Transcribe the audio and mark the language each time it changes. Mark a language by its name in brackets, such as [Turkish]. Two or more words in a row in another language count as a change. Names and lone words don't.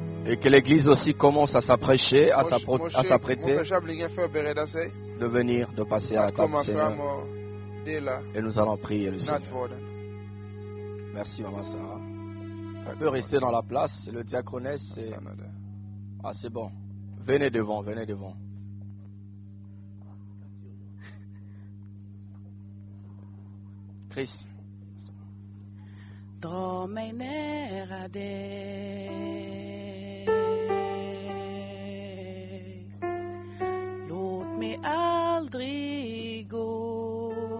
[French] Et que l'église aussi commence à s'apprêcher, à s'apprêter de venir, de passer à la table du Seigneur. Et nous allons prier le Seigneur. Merci Maman Sarah. On peut rester dans la place. Le diaconesse, c'est... Ah, c'est bon. Venez devant, venez devant. Chris. [Swedish] Dra mig nära dig. Låt mig aldrig gå.